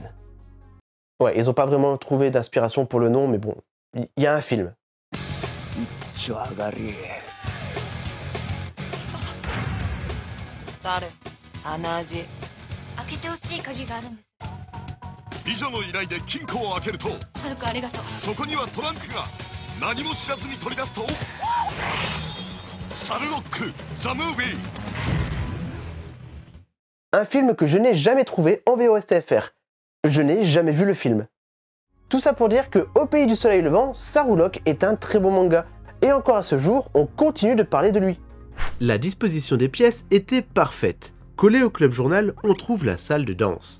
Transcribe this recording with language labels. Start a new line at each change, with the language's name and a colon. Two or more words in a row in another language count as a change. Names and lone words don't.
French: Ouais, ils ont pas vraiment trouvé d'inspiration pour le nom, mais bon, il y a un film.
Japanese: 美女の依頼で金庫を開けると、はるくありがとう。そこにはトランクが何も知らずに取り出すと、サルロック・ザ・ムービー
French: Un film que je n'ai jamais trouvé en VOSTFR. Je n'ai jamais vu le film. Tout ça pour dire que Au pays du soleil levant, Sarou-Lock est un très bon manga. Et encore à ce jour, on continue de parler de lui. La disposition des pièces était parfaite. Collé au club journal, on trouve la salle de danse.